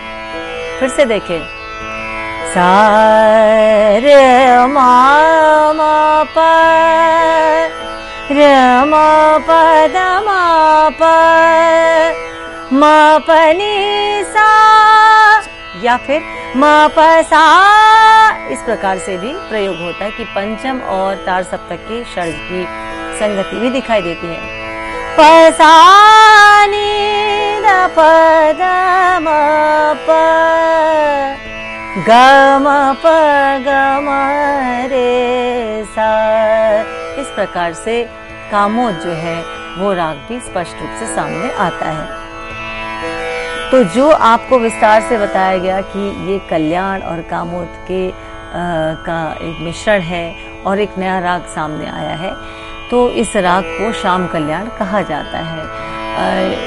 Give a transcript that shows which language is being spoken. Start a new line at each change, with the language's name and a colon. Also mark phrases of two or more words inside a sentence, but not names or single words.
Hindi: फिर से देखें, सा रे म म प रे म प द म प म प नि सा, या फिर म प सा। इस प्रकार से भी प्रयोग होता है कि पंचम और तार सप्तक के षड्ज की संगति भी दिखाई देती है। प सा नि ध प ध म प ग म प ग म रे सा। इस प्रकार से कामोद जो है वो राग भी स्पष्ट रूप से सामने आता है। तो जो आपको विस्तार से बताया गया कि ये कल्याण और कामोद के का एक मिश्रण है और एक नया राग सामने आया है, तो इस राग को श्याम कल्याण कहा जाता है।